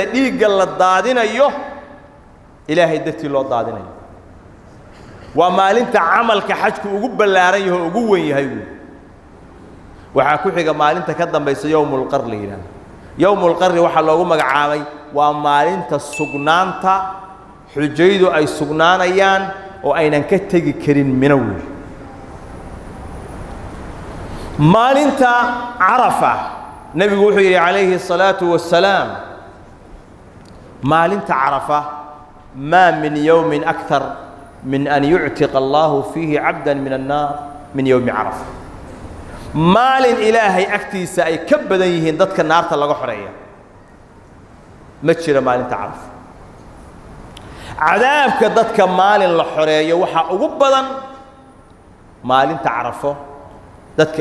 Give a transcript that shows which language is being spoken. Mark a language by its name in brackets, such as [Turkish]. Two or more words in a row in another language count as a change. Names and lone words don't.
[Somali] dhiigga la daadinayo ilaahay dadkii loo daadinayo waa maalinta amalka xajku ugu balaaran yahay ugu weyn yahay waxa ku xiga maalinta ka dambaysa [Arabic] يوم القر [Somali] yiraahdo [Arabic] يوم القر [Somali] waxa loogu magacaabay waa maalinta sugnaanta xujaydu ay sugnaanayaan oo aynan ka tagi karin minawi maalinta arafa nabigu wuxuu yiri [Arabic] عليه الصلاة والسلام [Somali] maalinta arafa [Arabic] ما من يوم أكثر من أن يعتق الله فيه عبدا من النار من يوم عرفة [Somali] maalin ilaahay agtiisa ay ka badan yihiin dadka naarta laga xoreeyo ma jira maalinta arafa cadaabka dadka maalin la xoreeyo waxa ugu badan maalinta arafo dadka